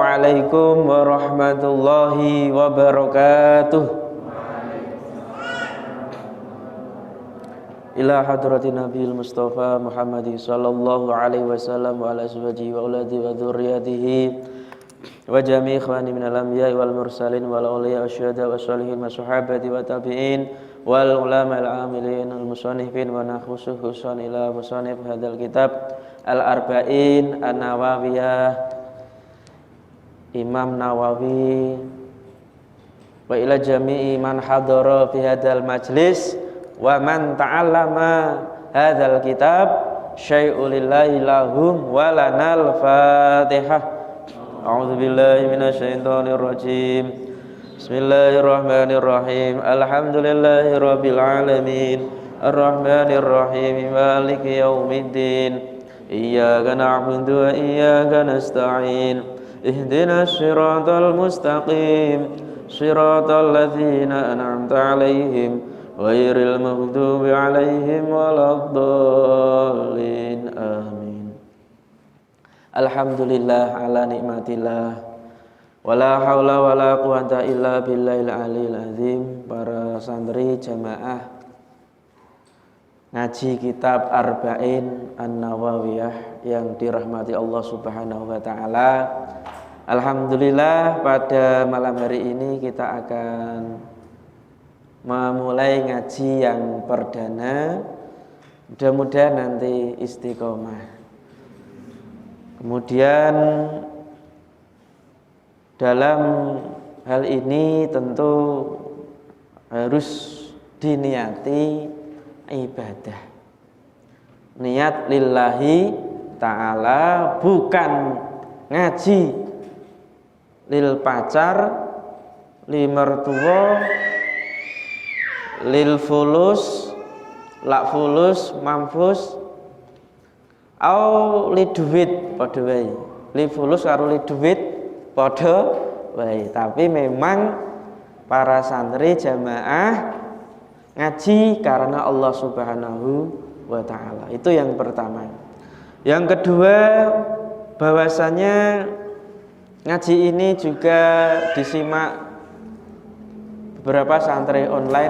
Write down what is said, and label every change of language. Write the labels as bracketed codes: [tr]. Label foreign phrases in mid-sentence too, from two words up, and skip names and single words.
[ar] السلام عليكم ورحمة الله وبركاته. إلى حضرة النبي المصطفى محمد صلى الله عليه وسلم وعلى أزواجه وأولاده وذرياته وجميع إخوانه من الأنبياء والمرسلين والأولياء والشهداء والصالحين والصحابة والتابعين والعلماء العاملين المصنفين وخصوصا إلى مصنف هذا الكتاب الأربعين النووية الإمام النووي وإلى جميع من حضر في هذا المجلس ومن تعلم هذا الكتاب شيء لله لهم ولنا الفاتحة. أعوذ بالله من الشيطان الرجيم. بسم الله الرحمن الرحيم. الحمد لله رب العالمين. الرحمن الرحيم. مالك يوم الدين. إياك نعبد وإياك نستعين. اهدنا الصراط المستقيم. صراط الذين أنعمت عليهم غير المغضوب عليهم ولا الضالين. Amin. الحمد لله على نعمة الله. ولا حول ولا قوة إلا بالله العلي العظيم. [id] Para santri jamaah ngaji kitab Arba'in An-Nawawiyah yang dirahmati Allah [ar] Subhanahu wa taala. [id] Alhamdulillah pada malam hari ini kita akan memulai ngaji yang perdana. Mudah-mudahan nanti istiqomah. Kemudian dalam hal ini tentu harus diniati ibadah. Niat [ar] lillahi ta'ala, [id] bukan ngaji lil pacar, lil mertua, [ar] lil fulus, lak fulus, [id] mampus, au li duit [jv] padha wae. [ar] Li fulus [jv] karo li duit padha wae. [id] Tapi memang para santri jamaah ngaji karena Allah [ar] Subhanahu wa taala. [id] Itu yang pertama. Yang kedua, bahwasanya ngaji ini juga disimak beberapa santri online.